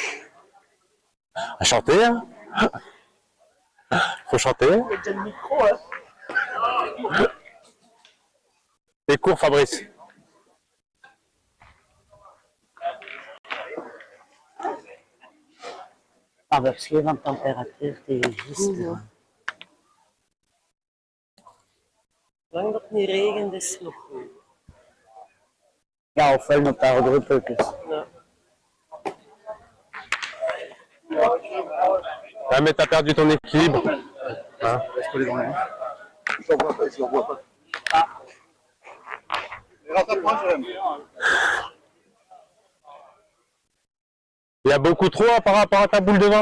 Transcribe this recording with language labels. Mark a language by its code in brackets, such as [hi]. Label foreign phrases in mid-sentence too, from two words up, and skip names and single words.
[fr] À chanter, hein. Faut chanter. Il y a déjà le micro, hein. Les cours, Fabrice. Ah, parce que la température, t'es juste. [nl] Zolang dat het niet regent, is het nog goed. Ja, ofwel een paar druppeltjes. Ja. [fr] Ouais, mais t'as perdu ton équilibre. Hein. Laisse coller dans les mains. Je l'en vois pas, je l'en vois pas. Et rattrape-moi, Jérôme. Il y a beaucoup trop hein, par rapport à ta boule de vin.